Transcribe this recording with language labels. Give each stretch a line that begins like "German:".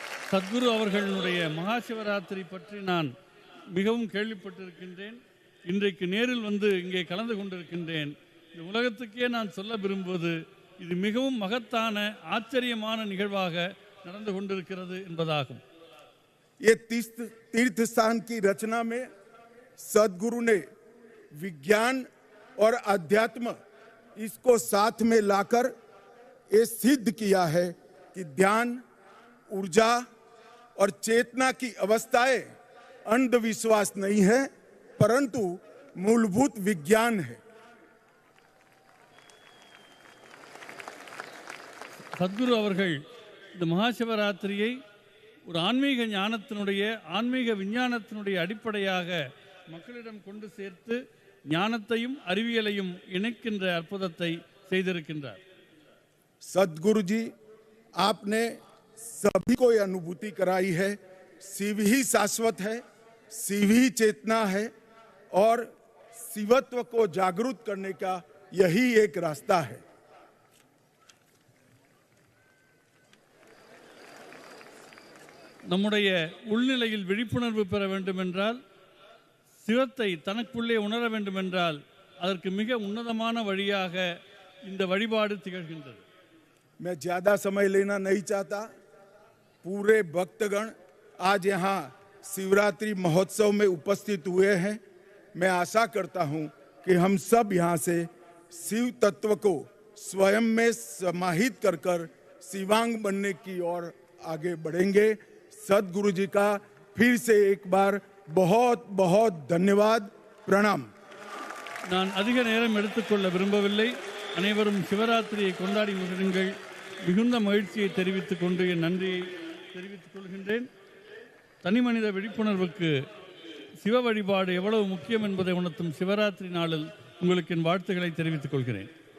Tamil: சத்குரு அவர்களுடைய மகாசிவராத்திரி பற்றி நான் மிகவும் கேள்விப்பட்டிருக்கின்றேன். இன்றைக்கு நேரில் வந்து இங்கே கலந்து கொண்டிருக்கின்றேன். இந்த உலகத்துக்கே நான் சொல்ல விரும்புவது இது மிகவும் மகத்தான ஆச்சரியமான நிகழ்வாக நடந்து கொண்டிருக்கிறது என்பதாகும்.
Hindi: ये तीर्थ स्थान की रचना में सदगुरु ने विज्ञान और अध्यात्म इसको साथ में लाकर ये सिद्ध किया है कि ध्यान, ऊर्जा और चेतना की अवस्थाएं अंधविश्वास नहीं है, परंतु मूलभूत विज्ञान है.
Tamil: சத்குரு அவர்கள் இந்த மகாசிவராத்திரியை ஒரு ஆன்மீக ஞானத்தினுடைய, ஆன்மீக விஞ்ஞானத்தினுடைய அடிப்படையாக மக்களிடம் கொண்டு சேர்த்து ஞானத்தையும் அறிவியலையும் இணைக்கின்ற அற்புதத்தை செய்திருக்கின்றார்.
Hindi: सदगुरु जी, आपने सभी को अनुभूति कराई है, शिव ही शाश्वत है, शिव ही चेतना है और शिवत्व को जागृत करने का यही एक रास्ता है.
Tamil: நம்முடைய உள்நிலையில் விழிப்புணர்வு பெற வேண்டுமென்றால், சிவத்தை தனக்குள்ளே உணர வேண்டுமென்றால் அதற்கு மிக உன்னதமான வழியாக இந்த வழிபாடு திகழ்கின்றது.
Hindi: मैं ज्यादा समय लेना नहीं चाहता. पूरे भक्तगण आज यहाँ शिवरात्रि महोत्सव में उपस्थित हुए हैं. मैं आशा करता हूँ कि हम सब यहाँ से शिव तत्व को स्वयं में समाहित कर शिवांग बनने की ओर आगे बढ़ेंगे. सदगुरु जी का फिर से एक बार बहुत बहुत धन्यवाद, प्रणाम.
Tamil: நான் அதிக நேரம் எடுத்துக்கொள்ள விரும்பவில்லை. அனைவரும் சிவராத்திரியை கொண்டாடி மகிழுங்கள். மிகுந்த மகிழ்ச்சியை தெரிவித்துக் கொண்டு என் நன்றியை தெரிவித்துக் கொள்கின்றேன். தனி மனித விழிப்புணர்வுக்கு சிவ வழிபாடு எவ்வளவு முக்கியம் என்பதை உணர்த்தும் சிவராத்திரி நாளில் உங்களுக்கு என் வாழ்த்துக்களை தெரிவித்துக் கொள்கிறேன்.